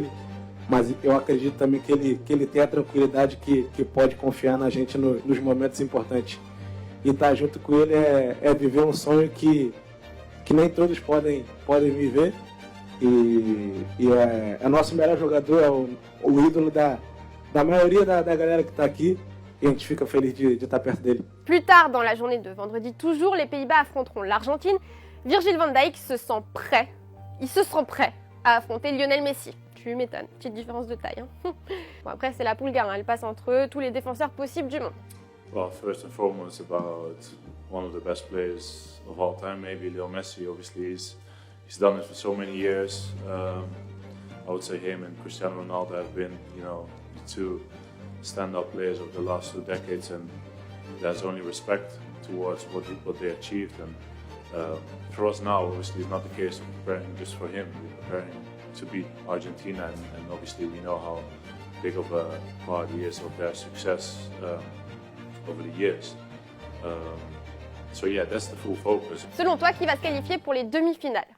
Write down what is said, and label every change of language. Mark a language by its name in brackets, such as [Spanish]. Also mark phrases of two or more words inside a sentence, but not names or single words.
[Portuguese] Mas eu acredito também que ele tem a tranquilidade que pode confiar na gente nos momentos importantes. E estar junto com ele é viver um sonho que nem todos podem viver. E é nosso melhor jogador, é o ídolo da maioria da galera que está aqui. Et a gente fica feliz de estar perto dele. [French] Plus tard dans la journée de vendredi toujours, les Pays-Bas affronteront l'Argentine. Virgil van Dijk se sent prêt. Il se sent prêt à affronter Lionel Messi. Tu m'étonnes, petite différence de taille. Hein. Bon, après, c'est la poule gagne, elle passe entre eux tous les défenseurs possibles du monde. [English] Well, first and foremost, about one of the best players of all time, maybe Leo Messi. Obviously, he's done it for so many years. I would say him and Cristiano Ronaldo have been, the two stand-up players of the last 2 decades, and there's only respect towards what they achieved. And for us now, obviously, it's not the case of preparing just for him. We're preparing to beat Argentina, and obviously we know how big of a part he is of their success over the years. So yeah, that's the full focus. [French] Selon toi, qui va se qualifier pour les demi-finales?